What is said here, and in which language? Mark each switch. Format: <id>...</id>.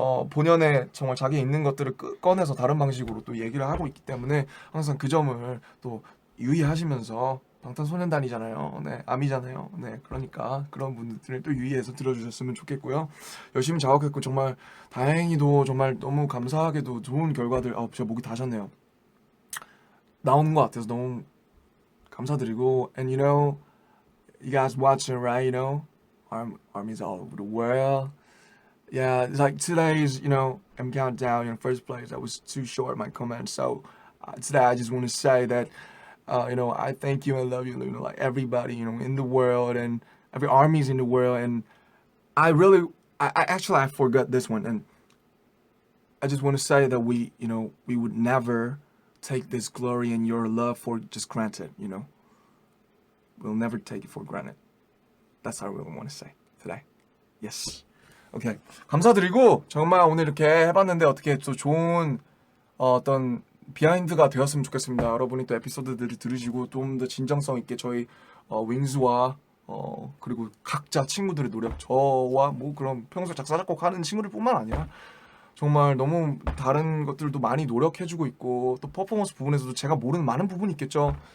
<ko>본연의 정말 자기에 있는 것들을 꺼내서 다른 방식으로 또 얘기를 하고 있기 때문에 항상 그 점을 또 유의하시면서 방탄소년단이잖아요. 네, 아미잖아요. 네, 그러니까 그런 분들을 또 유의해서 들어주셨으면 좋겠고요. 열심히 작업했고 정말 다행히도 정말 너무 감사하게도 좋은 결과들. 제가 목이 다셨네요. 나오는 것 같아서 너무 감사드리고,</ko> <en>and you know, you guys watching, right? You know, armies all over the world. Yeah, it's like today's, I'm countdown in first place. I was too short my comment, so today I just want to say that, I thank you and love you, like everybody, in the world and every armies in the world. And I really, I actually I forgot this one, and I just want to say that we would never take this glory and your love for just granted. We'll never take it for granted. That's what I really want to say today. Yes. 오케이.</en> <ko>감사드리고 정말 오늘 이렇게 해봤는데 어떻게 또 좋은 어떤 비하인드가 되었으면 좋겠습니다. 여러분이 또 에피소드들을 들으시고 좀 더 진정성 있게 저희 윙스와 그리고 각자 친구들의 노력, 저와 뭐 그런 평소 작사 작곡하는 친구들 뿐만 아니라 정말 너무 다른 것들도 많이 노력해주고 있고 또 퍼포먼스 부분에서도 제가 모르는 많은 부분이 있겠죠.</ko>